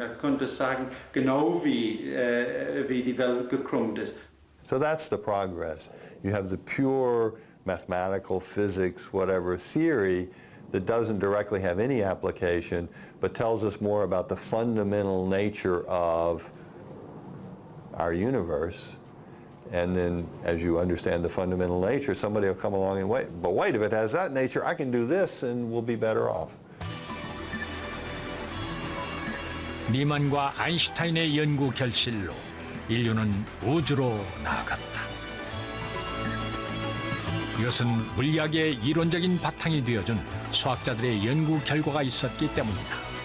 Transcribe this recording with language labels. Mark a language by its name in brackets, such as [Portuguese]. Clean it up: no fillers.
[German] Er konnte sagen, genau wie die Welt gekrümmt ist. [English] So that's the progress. You have the pure mathematical, physics, whatever theory that doesn't directly have any application, but tells us more about the fundamental nature of our universe. And then as you understand the fundamental nature, somebody will come along and wait, if it has that nature, I can do this and we'll be better off. [Korean] 리만과 아인슈타인의 연구 결실로 인류는 우주로 나아갔다. 이것은 물리학의 이론적인 바탕이 되어준 수학자들의 연구 결과가 있었기 때문이다.